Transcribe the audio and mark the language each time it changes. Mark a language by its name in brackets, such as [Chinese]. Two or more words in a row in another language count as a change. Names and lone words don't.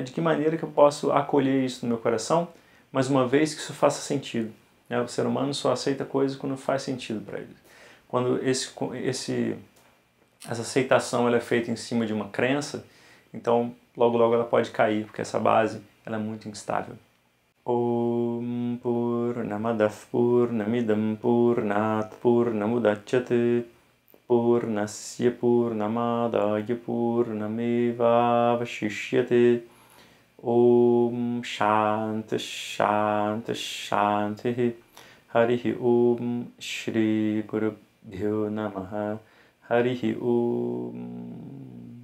[Portuguese] De que maneira que eu posso acolher isso no meu coração, mas uma vez que isso faça sentido. Né? O ser humano só aceita coisas quando faz sentido para ele. Quando essa aceitação ela é feita em cima de uma crença, então logo ela pode cair, porque essa base ela é muito instável. [Sanskrit] ॐ पूर्णमदः पूर्णमिदं पूर्णात् पूर्णमुदच्यते पूर्णस्य पूर्णमादाय पूर्णमेवावशिष्यते ॐ शान्तिः शान्तिः शान्तिः हरिः ॐ श्री गुरुभ्यो नमः हरिः ॐ Shri Gurubhyo Namaha Harihi Om